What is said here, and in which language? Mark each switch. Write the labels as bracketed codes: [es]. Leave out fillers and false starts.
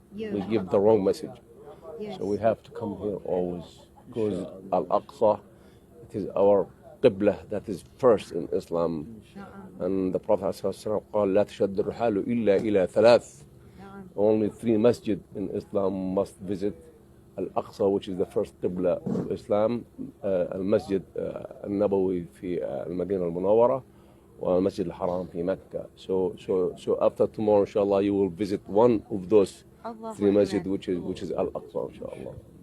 [en] We give the wrong message. So we have to come here always because Al-Aqsa, it is our Qibla that is first in Islam. And the Prophet [ar] ﷺ قال لا تشد الرحال إلا إلى ثلاث. [en] Only 3 masjid in Islam must visit. Al-Aqsa, which is the first Qibla of Islam, [ar] المسجد النبوي في المدينة المنورة, والمسجد الحرام في مكة. [en] So after tomorrow, inshallah, you will visit one of those 3 masjid, which is Al-Aqsa, inshallah.